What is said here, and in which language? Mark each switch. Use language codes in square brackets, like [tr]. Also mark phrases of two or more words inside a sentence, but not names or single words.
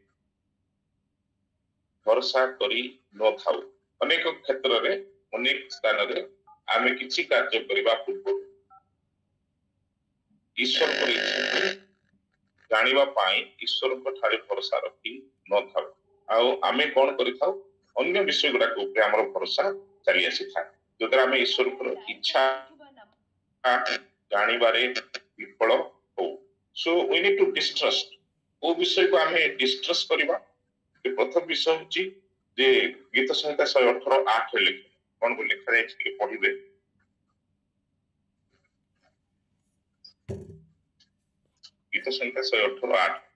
[or] ଭରସା କରି ନଥାଉ ଅନେକ କ୍ଷେତ୍ରରେ ଅନେକ ସ୍ଥାନରେ ଆମେ କିଛି କାର୍ଯ୍ୟ କରିବା ପୂର୍ବରୁ ଈଶ୍ୱରଙ୍କର ଇଚ୍ଛାକୁ ଜାଣିବା ପାଇଁ ଈଶ୍ୱରଙ୍କ ଠାରେ ଭରସା ରଖି ନଥାଉ ଆଉ ଆମେ କଣ କରିଥାଉ ଅନ୍ୟ ବିଷୟ ଗୁଡାକ ଉପରେ ଆମର ଭରସା ଚାଲି ଆସିଥାଏ ଯୋଉଥିରେ ଆମେ ଈଶ୍ୱରଙ୍କର ଇଚ୍ଛା ଜାଣିବାରେ ବିଫଳ ହଉ ସୋ [en] we need to distrust [or] କୋଉ ବିଷୟକୁ ଆମେ ଡିଷ୍ଟ୍ରଷ୍ଟ କରିବା ପ୍ରଥମ ବିଷୟ ହଉଛି ଯେ ଗୀତ ସଂହିତା 118:8 ଲେଖେ କଣ ଲେଖାଯାଇଛି ଟିକେ ପଢିବେ ଗୀତ ସଂହିତା 118:8